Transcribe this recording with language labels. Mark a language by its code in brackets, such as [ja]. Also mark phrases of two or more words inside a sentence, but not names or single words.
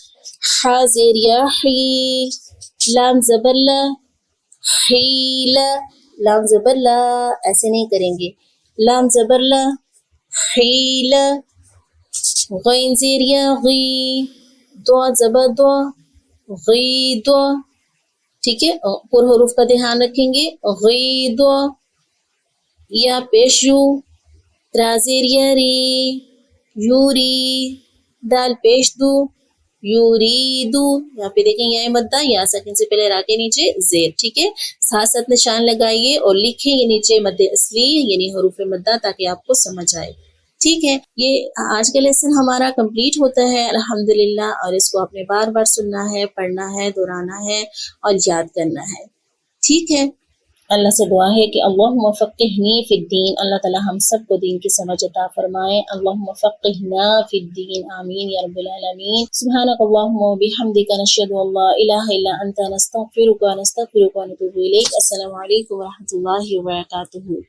[ur] حا زیر یا حی، لام زبر لا، حیلا، لام زبر لا ایسے نہیں کریں گے، لام زبر لا، حیلا. غین زیر یا غی، دو زبر دو، غی دو، ٹھیک ہے. پر حروف کا دھیان رکھیں گے. غی دو، یا پیش یو، را زیر یا ری، یوری، دال پیش دو، یوریدو. یہاں پہ دیکھیں یا مدہ یا ساکن سے پہلے را کے نیچے زیر، ٹھیک ہے. ساتھ ساتھ نشان لگائیے اور لکھیں یہ نیچے مد اصلی یعنی حروف مدہ تاکہ آپ کو سمجھ آئے. ٹھیک ہے، یہ آج کا لیسن ہمارا کمپلیٹ ہوتا ہے الحمدللہ، اور اس کو آپ نے بار بار سننا ہے، پڑھنا ہے، دہرانا ہے اور یاد کرنا ہے. ٹھیک ہے، اللہ سے دعا ہے کہ [ar] اللہم فقہنی فی الدین، [ur] اللہ تعالی ہم سب کو دین کی سمجھ عطا فرمائے. [ar] اللہم فقہنا فی الدین، آمین یا رب العالمین. سبحانک اللہم و بحمدک، نشہد ان لا الہ الا انت، نستغفرک و نتوب الیک. السلام علیکم و رحمۃ اللہ وبرکاتہ.